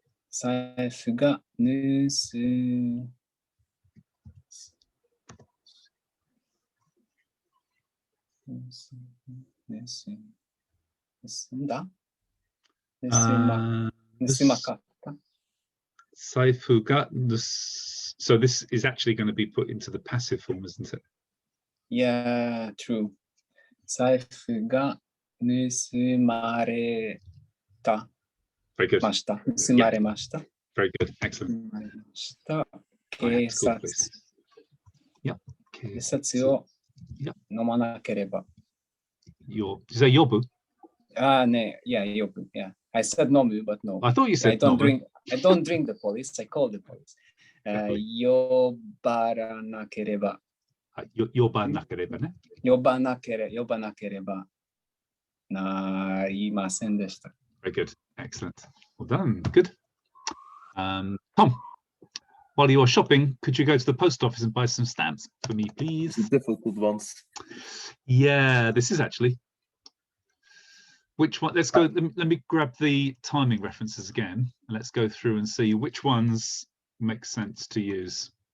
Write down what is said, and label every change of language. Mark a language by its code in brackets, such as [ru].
[ja] 財布が盗んだ盗まかった財布が [en] So this is actually going to be put into the passive form, isn't it? Yeah, true. [ja] 財布が盗まれた [en] Very good. [ja] ました。盗まれました。 [en] Very good. Excellent. [ja] 盗まれました。警察。 [en] Yeah. [ja] 警察を飲まなければ。 [en] Did you say yobu? Yeah, yobu. Yeah. I said nomu, but no. I thought you said I don't drink the police. I call the police. [ja] 呼ばなければ。呼ばなければね。呼ばなければなりませんでした。 [en] Very good. Excellent. Well done. Good. Tom, while you're shopping, could you go to the post office and buy some stamps for me, please? Difficult ones. Yeah, this is actually. Which one? Let's go. Let me grab the timing references again. And let's go through and see which ones make sense to use.